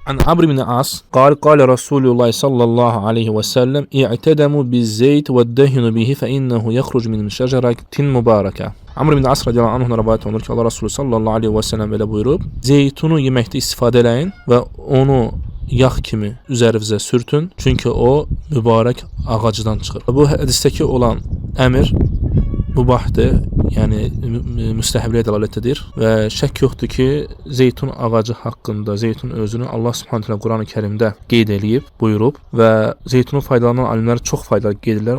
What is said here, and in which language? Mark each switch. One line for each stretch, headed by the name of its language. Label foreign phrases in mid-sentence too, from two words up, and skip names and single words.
Arabic: An Amr ibn As قال رسول الله صلى الله عليه وسلم اعتدموا بالزيت والدهنوا به فإنه يخرج من شجرة مباركة.
Azerbaijani: Amr ibn As
Arabic: رضي الله عنه'dan
Azerbaijani: rivayet olunur ki Allah Resulü
Arabic: صلى الله عليه وسلم
Azerbaijani: belə buyurub: Zeytunu yeməkdə istifadə eləyin və onu yağ kimi üzərinizə sürtün, çünki o mübarək ağacdan çıxır. Bu hədisdəki olan əmr mübahdır, yəni müstəhəbliyə dəlalət edir və şək yoxdur ki, zeytun ağacı haqqında, zeytun özünü Allah
Arabic: سبحانه تعالى
Azerbaijani: Qurani Kərimdə qeyd eləyib, buyurub və zeytunun faydalanan alimlər çox fayda qeyd edirlər.